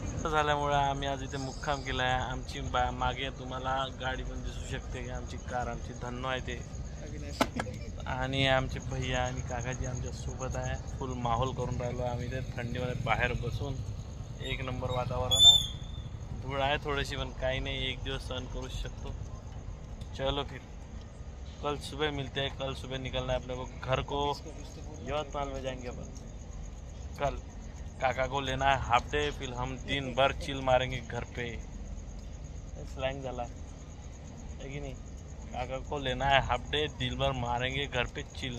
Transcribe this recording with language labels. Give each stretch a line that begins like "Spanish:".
Marathi: झाल्यामुळे आम्ही आज इथे मुक्काम केला आहे. आमची मागे तुम्हाला गाडी पण दिसू शकते की आमची कार, आमची धन्नो आहे ते. आणि आमचे भैया आणि काकाजी आमच्या सोबत आहे. फुल माहोल करून राहिलो आम्ही ते थंडीमध्ये बाहेर बसून. एक नंबर वातावरण आहे. धूळ आहे थोडीशी पण काही नाही, एक दिवस सहन करू शकतो.
Hindi: चलो फिर कल सुबह मिलते हैं. कल सुबह निकलना है अपने को घर को. यवतमाल में जाएंगे अपन कल. काका को लेना है हाफ डे. फिर हम दिन भर चिल मारेंगे घर पे. स्लैंग
Marathi: झाला
Hindi: है कि नहीं. काका को लेना है हाफ डे, दिन भर मारेंगे घर पे चिल.